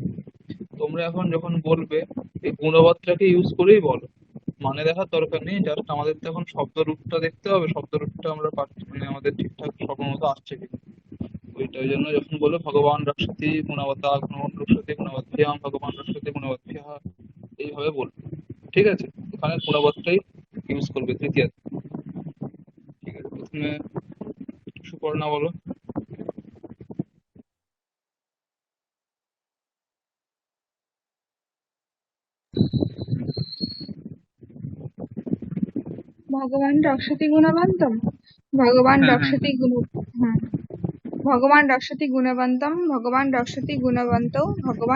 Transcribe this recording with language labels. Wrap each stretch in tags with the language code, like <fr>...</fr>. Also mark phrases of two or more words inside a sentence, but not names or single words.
<bn>তোমরা এখন যখন বলবে এই গুণবতটাকে ইউজ করেই বলো, মানে দেখার দরকার নেই, জাস্ট আমাদের তো এখন শব্দ রূপটা দেখতে হবে, শব্দ রূপটা আমরা মানে আমাদের ঠিকঠাক সব মতো আসছে কিনা ওই জন্য যখন বলবে</bn> <sa>ভগবান রক্ষতি গুণবতা, ভগবান রক্ষতি গুণবদ্ভ্যাম, ভগবান রক্ষতি গুণবদ্ভ্যঃ,</sa> <bn>এইভাবে বলবে, ঠিক আছে। এখানে গুণবতটাই ইউজ করবে তৃতীয়। ঠিক আছে, প্রথমে সুপর্ণা বলো।</bn> <sa>भगवान रक्षति गुणवन्तं भगवान</sa> <bn>হ্যাঁ, হ্যাঁ,</bn> <sa>रक्षति गुण हाँ भगवान रक्षति गुणवन्तं भगवान रक्षति गुणवन्तौ भगवान</sa>